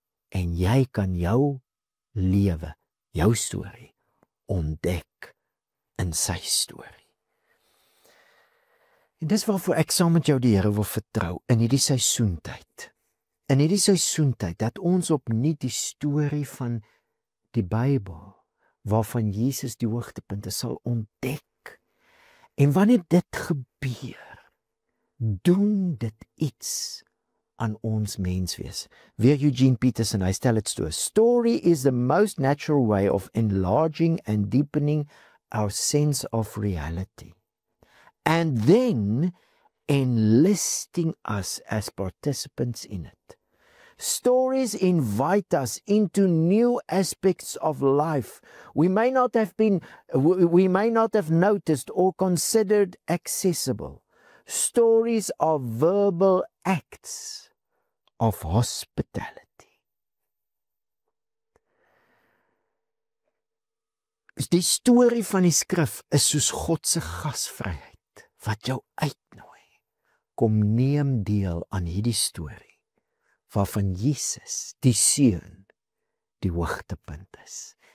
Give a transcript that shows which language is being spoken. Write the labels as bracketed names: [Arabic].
[Afrikaans] En jy kan jou lewe, jou storie, ontdek in sy storie. En dis waarvoor ek saam met jou die Here wil vertrou, in hierdie seisoentyd. In hierdie seisoentyd, dat ons opnuut die storie van die Bybel, waarvan Jesus die hoogtepunt is, sal ontdek. En wanneer dit gebeur, doen dit iets aan ons menswees. [English] Weer Eugene Peterson, hy stel dit so: Story is the most natural way of enlarging and deepening our sense of reality, and then enlisting us as participants in it. Stories invite us into new aspects of life we may not have noticed or considered accessible. Stories are verbal acts of hospitality. [Afrikaans] Die storie van die skrif is soos God se gasvryheid wat jou uitnooi. Kom neem deel aan hierdie storie waarvan Jesus, die Seun, die hoogtepunt is.